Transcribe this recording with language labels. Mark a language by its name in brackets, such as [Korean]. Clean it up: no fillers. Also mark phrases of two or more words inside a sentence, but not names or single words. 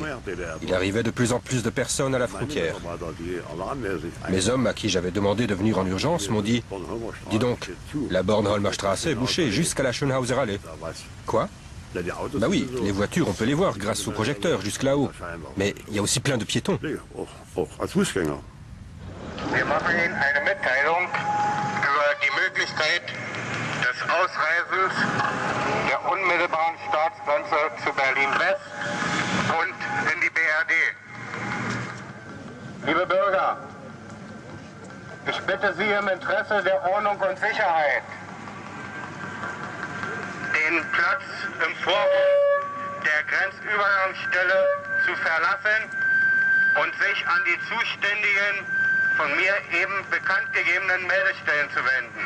[French] Il arrivait de plus en plus de personnes à la frontière. Mes hommes, à qui j'avais demandé de venir en urgence, m'ont dit « Dis donc, la Bornholmer Straße est bouchée jusqu'à la Schönhauser Allee. » Quoi ? Bah oui, les voitures, on peut les voir grâce aux projecteurs jusque là-haut. Mais il y a aussi plein de piétons. [German] Wir machen Ihnen eine Mitteilung über die Möglichkeit des Ausreisens der unmittelbaren Staatsgrenze zu Berlin-West und in die BRD. Liebe Bürger, ich bitte Sie im Interesse der Ordnung und Sicherheit, den Platz im Vorhof der Grenzübergangsstelle zu verlassen und sich an die zuständigen, von mir eben bekannt gegebenen Meldestellen zu wenden.